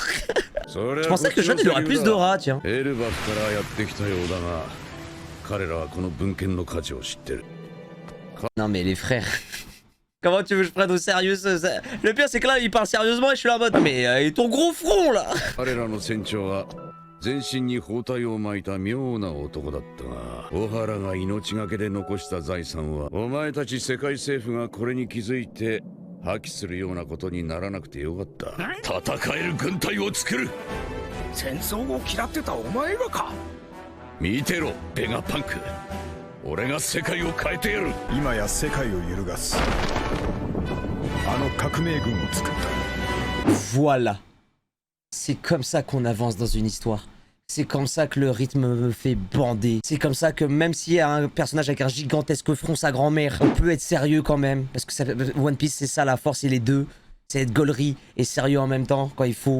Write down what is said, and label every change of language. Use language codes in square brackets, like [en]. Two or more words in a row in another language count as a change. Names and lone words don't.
[fr] Je pensais que Jeune, il aurait plus d'aura, tiens. Non, mais les frères. Comment tu veux que je prenne au sérieux ça? Le pire, c'est que là, il parle sérieusement et je suis là en mode. Mais ton gros front, là! [ja] 全身に包帯を巻いた妙な男だったが、小原が命がけで残した財産は、お前たち世界政府がこれに気づいて破棄するようなことにならなくてよかった。戦える軍隊を作る。戦争を嫌ってたお前がか。見てろ、ベガパンク。俺が世界を変えてやる。今や世界を揺るがす。あの革命軍を作った。 [fr] Voilà. C'est comme ça qu'on avance dans une histoire. C'est comme ça que le rythme me fait bander. C'est comme ça que même s'il y a un personnage avec un gigantesque front, sa grand-mère, on peut être sérieux quand même. Parce que ça, One Piece, c'est ça la force, c'est les deux. C'est être gaulerie et sérieux en même temps quand il faut.